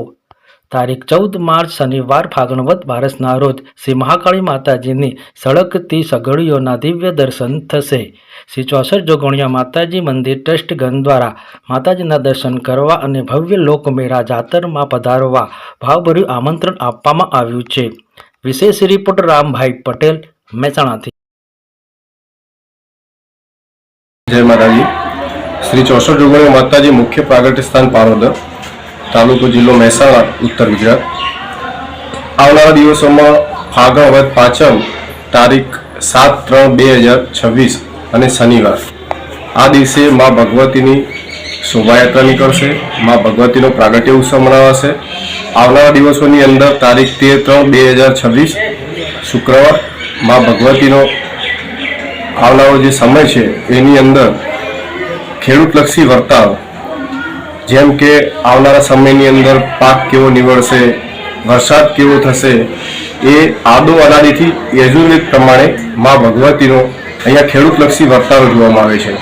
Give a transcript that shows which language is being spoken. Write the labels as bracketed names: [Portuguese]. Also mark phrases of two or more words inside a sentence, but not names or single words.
[Gujarati] તારીખ 14 માર્ચ શનિવાર ફાગણ વદ 12ના રોજ શ્રી મહાકાળી માતાજીની સળગતી સગડીઓના દિવ્ય દર્શન થશે। શ્રી 64 જોગણીયા માતાજી મંદિર ટ્રસ્ટગણ દ્વારા માતાજીના દર્શન કરવા અને ભવ્ય લોકમેળા જાતરમાં પધારવા ભાવભર્યું આમંત્રણ આપવામાં આવ્યું છે। વિશેષ રિપોર્ટ રામભાઈ પટેલ, મહેસાણાથી। જય માતાજી। શ્રી 64 જોગણિયા માતાજી મુખ્ય પ્રાગટ્ય સ્થાન પાલોદર, તાલુકો જિલ્લો મહેસાણા, ઉત્તર ગુજરાત। આવનારા દિવસોમાં ફાગણ વદ પાંચમ તારીખ 7/3/2026 અને શનિવાર આ દિવસે માં ભગવતીની શોભાયાત્રા નીકળશે। માં ભગવતીનો પ્રાગટ્ય ઉત્સવ મનાવાશે। આવનારા દિવસોની અંદર તારીખ 13/3/2026 શુક્રવાર માં ભગવતીનો આવનારો જે સમય છે એની અંદર ખેડૂતલક્ષી વર્તાવ, જેમ કે આવનારા સમયની અંદર પાક કેવો નીવડશે, વરસાદ કેવો થશે, એ આદો અનાદિથી યજુર્વેદ પ્રમાણે માં ભગવતીનો અહીંયા ખેડૂતલક્ષી વર્તાવ જોવામાં આવે છે।